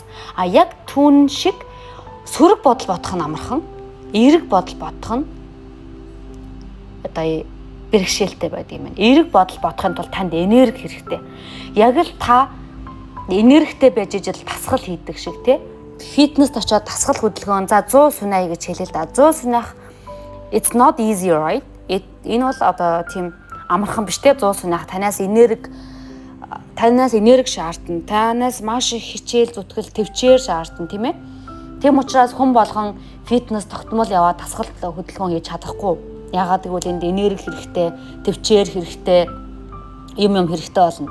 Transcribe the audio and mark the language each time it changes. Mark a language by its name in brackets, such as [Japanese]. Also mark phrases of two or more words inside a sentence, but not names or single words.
[Mongolian] Яг түүн шиг сөрөг бодол бодох нь амархан, эерэг бодол бодох нь бэрхшээлтэй байдаг юм байна. Эерэг бодол бодохын тулд танд энерги хэрэгтэй. Яг л та энергитэй байж ижил тасгал хийдэг шиг тий. Фитнест очоод тасгал хөдөлгөөн за 100 сунаа гэж хэлээ л да. [English] 100 сунах it's not easy right. [Mongolian] Энэ бол одоо тийм амархан биш тий 100 сунах танаас энерги шаардна. Танаас маш их хичээл зүтгэл төвчээр шаардна тийм ээ. Тийм учраас хүн болгон фитнес тогтмол яваад тасгал хөдөлгөөн хийж чадахгүй. Ягаад гэвэл энд энерги хэрэгтэй, төвчээр хэрэгтэй, юм хэрэгтэй болно.